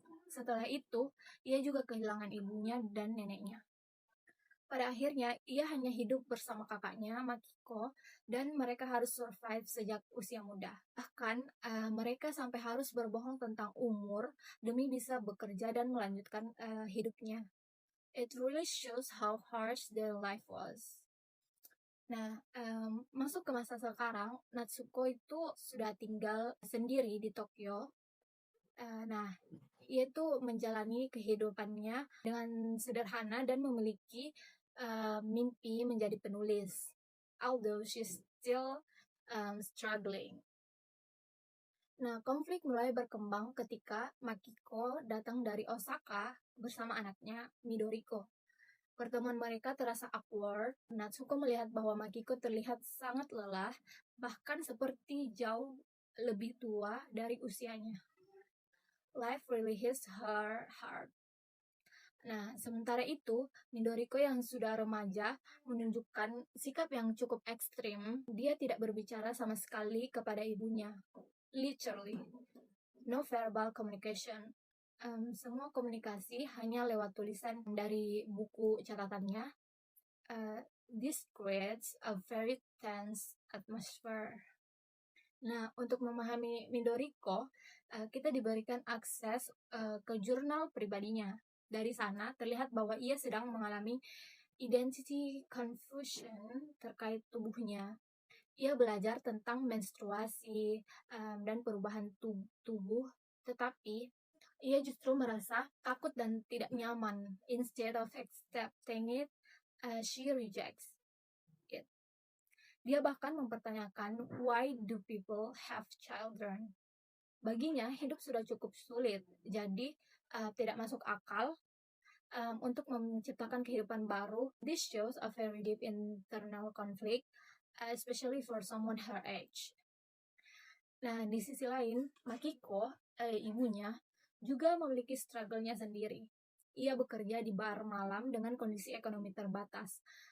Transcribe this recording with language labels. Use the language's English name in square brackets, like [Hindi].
[Indonesian] Setelah itu, ia juga kehilangan ibunya dan neneknya. Pada akhirnya, ia hanya hidup bersama kakaknya, Makiko, dan mereka harus survive sejak usia muda. Bahkan, mereka sampai harus berbohong tentang umur demi bisa bekerja dan melanjutkan hidupnya. [English] It really shows how harsh their life was. [Indonesian] Nah, masuk ke masa sekarang, Natsuko itu sudah tinggal sendiri di Tokyo. Nah, ia itu menjalani kehidupannya dengan sederhana dan memiliki mimpi menjadi penulis. [English] Although she's still struggling. [Indonesian] Nah, konflik mulai berkembang ketika Makiko datang dari Osaka bersama anaknya Midoriko. Pertemuan mereka terasa awkward. Natsuko melihat bahwa Makiko terlihat sangat lelah, bahkan seperti jauh lebih tua dari usianya. [English] Life really hits her hard. [Indonesian] Nah, sementara itu, Midoriko yang sudah remaja menunjukkan sikap yang cukup ekstrim. Dia tidak berbicara sama sekali kepada ibunya. Literally. [English] No verbal communication. [Indonesian] Semua komunikasi hanya lewat tulisan dari buku catatannya. [English] This creates a very tense atmosphere. [Indonesian] Nah, untuk memahami Midoriko, kita diberikan akses ke jurnal pribadinya. Dari sana terlihat bahwa ia sedang mengalami identity confusion terkait tubuhnya. Ia belajar tentang menstruasi dan perubahan tubuh, tetapi ia justru merasa takut dan tidak nyaman. [English] Instead of accepting it, she rejects it. [Indonesian] Dia bahkan mempertanyakan, [English] why do people have children? [Indonesian] Baginya, hidup sudah cukup sulit, jadi tidak masuk akal untuk menciptakan kehidupan baru. [English] This shows a very deep internal conflict, especially for someone her age. [Indonesian] Nah, di sisi lain, Makiko, ibunya, juga memiliki struggle-nya sendiri. Ia bekerja di bar malam dengan kondisi ekonomi terbatas.